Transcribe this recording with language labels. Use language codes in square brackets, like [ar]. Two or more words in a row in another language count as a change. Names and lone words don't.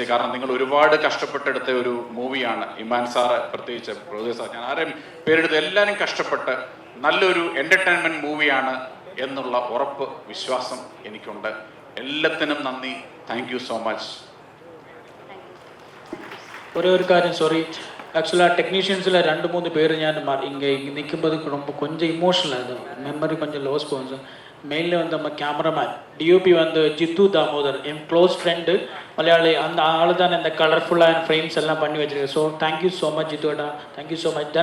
[ml] കാരണം നിങ്ങൾ ഒരുപാട് കഷ്ടപ്പെട്ടെടുത്ത ഒരു മൂവിയാണ്. ഇമാൻ സാറ് പ്രത്യേകിച്ച്, പ്രൊഡ്യൂസർ, ഞാൻ ആരെയും പേരെടുത്ത് എല്ലാവരും കഷ്ടപ്പെട്ട് നല്ലൊരു എൻ്റർടൈൻമെൻറ്റ് മൂവിയാണ് എന്നുള്ള ഉറപ്പ് വിശ്വാസം എനിക്കുണ്ട്. എല്ലാത്തിനും നന്ദി. [en] thank you so much. [ml] ഒരു കാര്യം, സോറി, [ta] ஆக்சுவலாக டெக்னீஷியன்ஸில் 2-3 பேர் ஞான் இங்கே நிற்கும்போது ரொம்ப கொஞ்சம் இமோஷனல் ஆகுது, மெமரி கொஞ்சம் லாஸ் போகும். மெயினில் வந்து நம்ம கேமராமேன் DOP வந்து ஜித்து தாமோதர், என் [en] close friend [ta] மலையாளி. அந்த ஆள் தான் இந்த கலர்ஃபுல்லான ஃப்ரேம்ஸ் எல்லாம் பண்ணி வச்சுருக்கேன். [en] so thank you so much [ta] ஜித்துடா, [en] thank you so much.